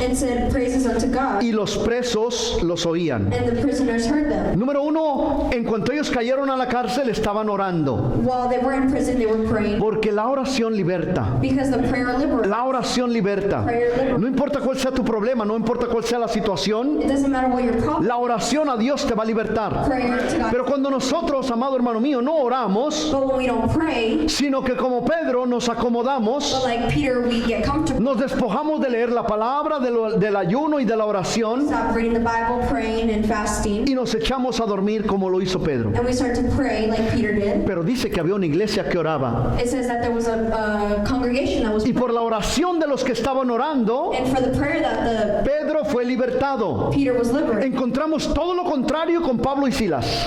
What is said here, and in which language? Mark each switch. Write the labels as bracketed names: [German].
[English] and said praises unto God, [Spanish] y los presos los oían. [English] and the prisoners heard them. [Spanish] Número uno, en cuanto ellos cayeron a la cárcel, estaban orando. [English] While they were in prison, they were praying [Spanish] Porque la oración liberta. [English] because the prayer liberates. [Spanish] La oración liberta. No importa cuál sea tu problema, no importa cuál sea la situación, [English] It doesn't matter what your problem. [Spanish] la oración a Dios te va a libertar. [English] Prayer to God. [Spanish] Pero cuando nosotros, amado hermano mío, no oramos, [English] But when we don't pray, [Spanish] sino que como Pedro nos acomodamos, [English] but like Peter, we get comfortable. [Spanish] nos despojamos de leer la palabra, del ayuno y de la oración, [English] Stop reading the Bible, praying and fasting, [Spanish] y nos echamos a dormir como lo hizo Pedro. [English] and we start to pray like Peter did. [Spanish] Pero dice que había una iglesia que oraba. [English] It says that there was a congregation that was, [Spanish] Y por la oración de los que estaban orando, [English] and for the prayer that [Spanish] Pedro fue libertado. [English] Peter was liberated. [Spanish] Encontramos todo lo contrario con Pablo y Silas.